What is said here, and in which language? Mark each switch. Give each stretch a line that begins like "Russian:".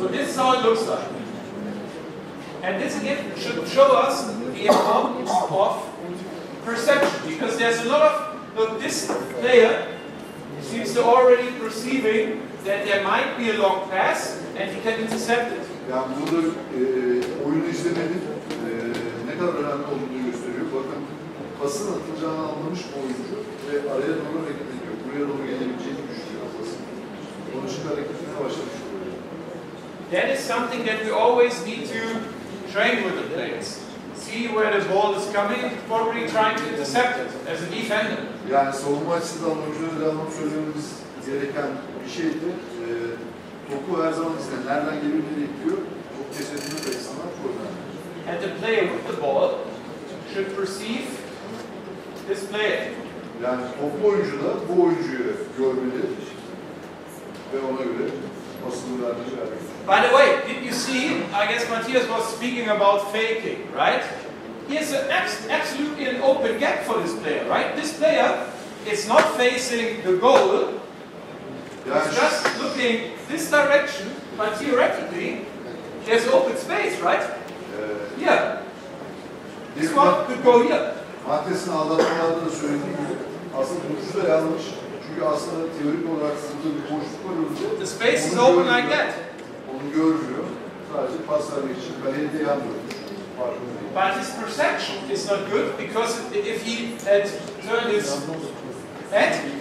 English: So this is how it looks like. And this again should show us the importance of perception, because there's a lot of, look, this player seems to already perceiving that there might be a long pass and he can intercept it.
Turkish: Yani burada oyunu izlemenin ne kadar önemli olduğunu gösteriyor. Bakın pasın atılacağını anlamış oyuncu ve araya doğru hareket ediyor. Buraya doğru gelebileceğini düşünüyor pasın. Onun için hareketine başlamış oluyor.
English: That is something that we always need to train with the players. See where the ball is coming, probably trying to intercept it as a defender.
Turkish: Yani savunma açısından oyunculara devamlı söylememiz gereken bir şeydi. Topu her zaman izleyen, nereden geldiğini bekliyor. Top kesildiğinde açısından çok önemli.
English: And the player with the ball should perceive this player.
Turkish: Yani toplu oyuncu da bu oyuncuyu görmeli ve ona göre pasını vermeli.
English: By the way, did you see, I guess Matthias was speaking about faking, right? Here's absolutely an open gap for this player, right? This player is not facing the goal, he's just looking this direction, but theoretically, there's open space, right? Here. This one could go here.
Turkish: Matthias'ın aldatmalarda da söylediği gibi aslında vurucu da yanlış. Çünkü aslında teorik olarak burada bir boşluk var önünde.
English: The space is open like that.
Turkish: Onu görmüyor. Sadece pas vermek için kaleye de yan dönmüş.
English: But his perception is not good because if he had turned his head,